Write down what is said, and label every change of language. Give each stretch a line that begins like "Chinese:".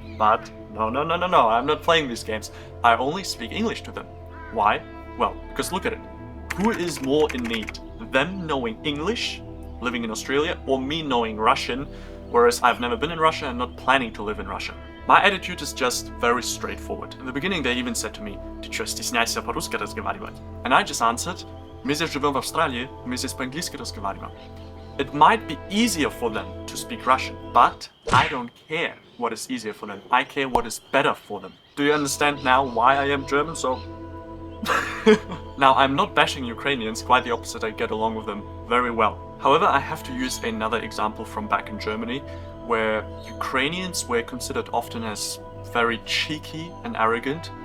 English: But no, I'm not playing these games. I only speak English to them. Why? Well, because look at it. Who is more in need, them knowing English, living in Australia, or me knowing Russian, whereas I've never been in Russia and not planning to live in Russia. My attitude is just very straightforward. In the beginning, they even said to me,
Russian: "Ты чё, стесняешься по-русски разговаривать?"
English: And I just answered,
Russian: "Мы здесь живем в Австралии, мы здесь по-английски разговариваем."
English: It might be easier for them to speak Russian, but I don't care what is easier for them. I care what is better for them. Do you understand now why I am German? So now, I'm not bashing Ukrainians, quite the opposite, I get along with them very well. However, I have to use another example from back in Germany, where Ukrainians were considered often as very cheeky and arrogant.